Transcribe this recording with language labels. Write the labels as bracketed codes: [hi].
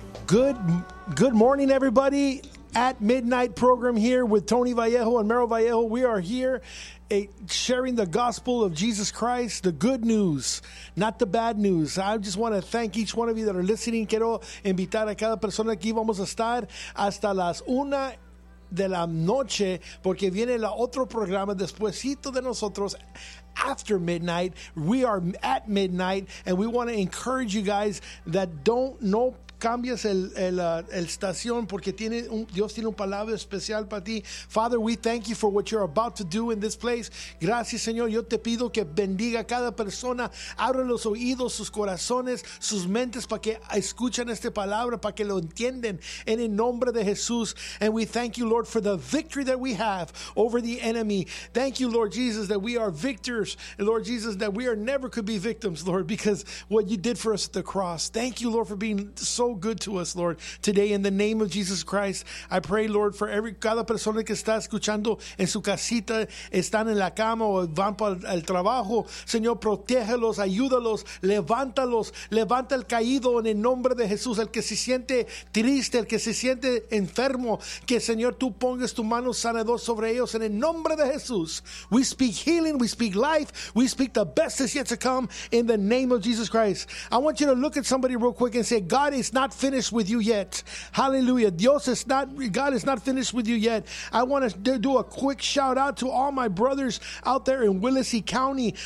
[en] Good morning, everybody. At Midnight program here with Tony Vallejo and Meryl Vallejo. We are here sharing the gospel of Jesus Christ, the good news, not the bad news. I just want to thank each one of you that are listening. [es] Quiero invitar a cada persona aquí. Vamos a estar hasta las una de la noche porque viene el otro programa despuesito de nosotros. [en] After Midnight, we are at Midnight, and we want to encourage you guys that [es] no cambies el estación porque Dios tiene un palabra especial para ti. [en] Father, we thank you for what you're about to do in this place. [es] Gracias, Señor. Yo te pido que bendiga a cada persona. Abre los oídos, sus corazones, sus mentes para que escuchen esta palabra, para que lo entiendan en el nombre de Jesús. [en] And we thank you, Lord, for the victory that we have over the enemy. Thank you, Lord Jesus, that we are victors. And Lord Jesus, that we could be victims, Lord, because what you did for us at the cross. Thank you, Lord, for being so good to us, Lord, today in the name of Jesus Christ. I pray, Lord, for [es] cada persona que está escuchando en su casita, están en la cama o van para el trabajo. Señor, protégelos, ayúdalos, levántalos, levanta el caído en el nombre de Jesús, el que se siente triste, el que se siente enfermo, que Señor, tú pongas tu mano sanador sobre ellos en el nombre de Jesús. [en] We speak healing, we speak life, we speak the best is yet to come in the name of Jesus Christ. I want you to look at somebody real quick and say, God is not finished with you yet. Hallelujah. God is not finished with you yet. I want to do a quick shout out to all my brothers out there in Willacy County.